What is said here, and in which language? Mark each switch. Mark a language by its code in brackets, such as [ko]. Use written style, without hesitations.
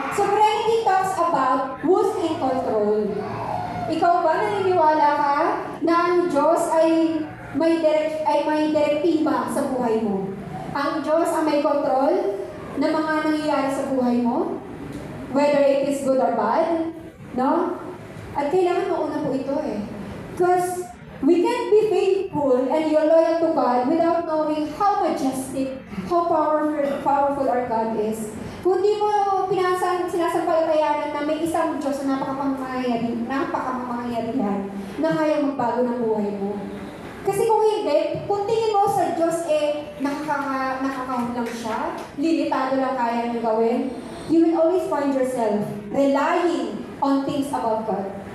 [en] Sovereignty talks about who's in control. [tl] Ikaw ba naniniwala ka na ang Diyos ay may direktiba sa buhay mo? Ang Diyos ang may control ng mga nangyayari sa buhay mo? [en] Whether it is good or bad? [tl] No? At kailangan mauna po ito eh. [en] Because we can't be faithful and you're loyal to God without knowing how majestic, how powerful our God is. [tl] Kung di mo sinasampalatayanan na may isang Diyos na napakamangyarihan na kayang magbago ng buhay mo. Kasi kung hindi, kung tingin mo sa Diyos nakakahon lang siya, limitado lang kaya niyang gawin, [en] you will always find yourself relying on things about God.